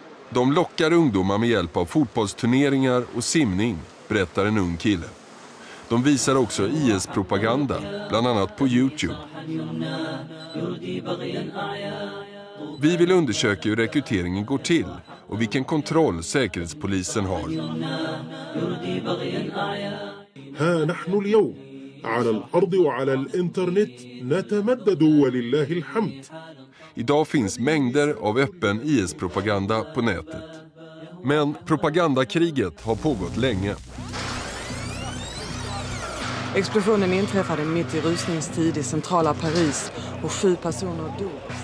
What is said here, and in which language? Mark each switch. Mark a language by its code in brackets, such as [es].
[sv] De lockar ungdomar med hjälp av fotbollsturneringar och simning, berättar en ung kille. De visar också IS-propaganda, bland annat på YouTube. Vi vill undersöka hur rekryteringen går till och vilken kontroll säkerhetspolisen har. [ar] ها نحن اليوم على الأرض وعلى الإنترنت نتمدد ولله الحمد. [sv] Idag finns mängder av öppen IS-propaganda på nätet. Men propagandakriget har pågått länge. Explosionen inträffade mitt i rusningstid i centrala Paris och 7 personer dog.